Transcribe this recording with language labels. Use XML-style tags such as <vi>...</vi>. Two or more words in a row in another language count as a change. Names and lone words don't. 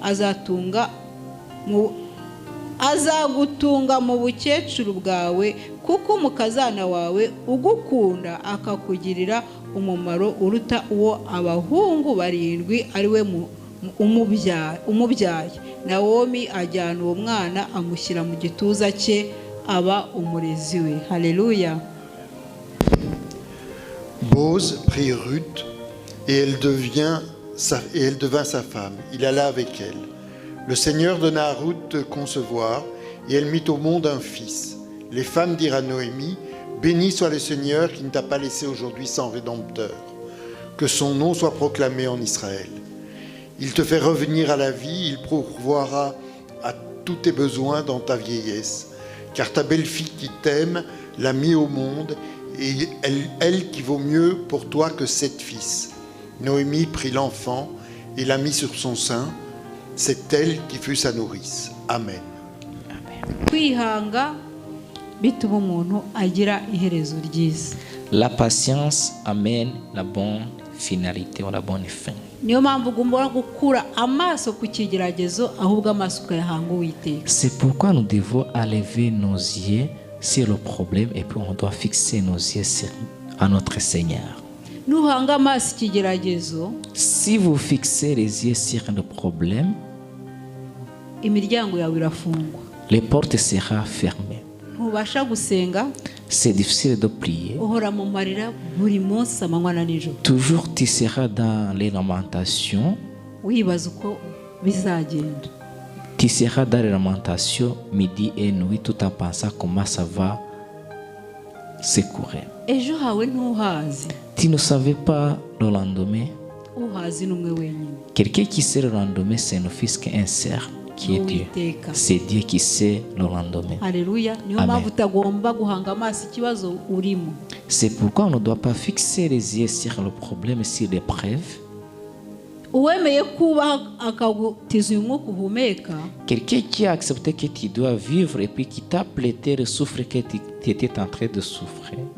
<rw>azagutunga mu bukecuru bwawe, kuko umukazana wawe ugukunda akakugirira umumaro uruta uwo abahungu 7 ari we umubyaye. Nawomi ajyana uwo mwana amushyira mu gituza cye, aba umurezi we. Haleluya.</rw> <fr>Boz prit Ruth et elle devint sa femme. Il alla avec elle. Le Seigneur donna à Ruth de concevoir et elle mit au monde un fils. Les femmes dirent à Noémie, béni soit le Seigneur qui ne t'a pas laissé aujourd'hui sans rédempteur. Que son nom soit proclamé en Israël. Il te fait revenir à la vie, il pourvoira à tous tes besoins dans ta vieillesse. Car ta belle-fille qui t'aime l'a mis au monde, et elle qui vaut mieux pour toi que 7 fils. Noémie prit l'enfant et l'a mis sur son sein. C'est elle qui fut sa nourrice. Amen.</fr> <rw>Kwihanga bituma umuntu agira iherezo ryiza.</rw> <fr>La patience amène la bonne finalité ou la bonne fin.</fr> <rw>Niyo mpamvu ugomba gukura amaso ku kigeragezo ahubwo amaso ukayahanga Uwiteka.</rw> <fr>C'est pourquoi nous devons lever nos yeux sur le problème et puis on doit fixer nos yeux à notre Seigneur.</fr> <rw>Nuhanga amaso ikigeragezo,</rw> <fr>si vous fixez les yeux sur le problème,</fr> <rw>imiryango yawe irafungwa.</rw> <fr>Les portes seront fermées.</fr> <rw>Ntubasha gusenga.</rw> <fr>C'est difficile de prier.</fr> <rw>Uhora mu marira buri munsi amanywa na nijoro.</rw> <fr>Toujours tu seras dans les lamentations.</fr> <rw>Wibaza uko bizagenda.</rw> <fr>Tu seras dans les lamentations midi et nuit tout en pensant comment ça va secourir.</fr> <rw>Ejo hawe ntuhazi.</rw> <fr>Tu ne savais pas le lendemain.</fr> <rw>Uhazi numwe wenyine.</rw> <fr>Quelqu'un qui sait le lendemain, c'est un fils qui est un cerf. Qui est Dieu. C'est Dieu qui sait le lendemain. Alléluia. C'est pourquoi on ne doit pas fixer les yeux sur le problème, sur l'épreuve. Quelqu'un qui a accepté que tu dois vivre et puis qui t'a prêté le souffle que tu étais en train de souffrir.</fr>